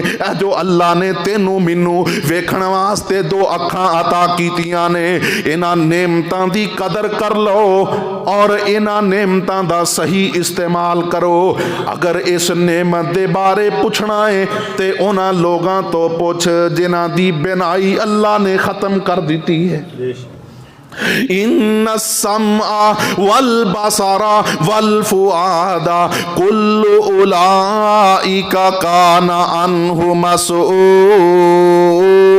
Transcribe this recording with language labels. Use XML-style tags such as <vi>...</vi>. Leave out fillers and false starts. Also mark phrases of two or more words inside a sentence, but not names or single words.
<pa>جو اللہ نے تینوں مینوں ویکھن واسطے دو اکھاں عطا کیتیاں نے، انہاں نعمتاں دی قدر کر لو اور انہاں نعمتاں دا صحیح استعمال کرو. اگر اس نعمت دے بارے پچھنا ہے تے انہاں لوگاں توں پچھ جنہاں دی بینائی اللہ نے ختم کر دتی ہے.</pa> <ar>إن السمع و البصر و الفؤاد كل أولئك كان عنه مسؤولا.</ar>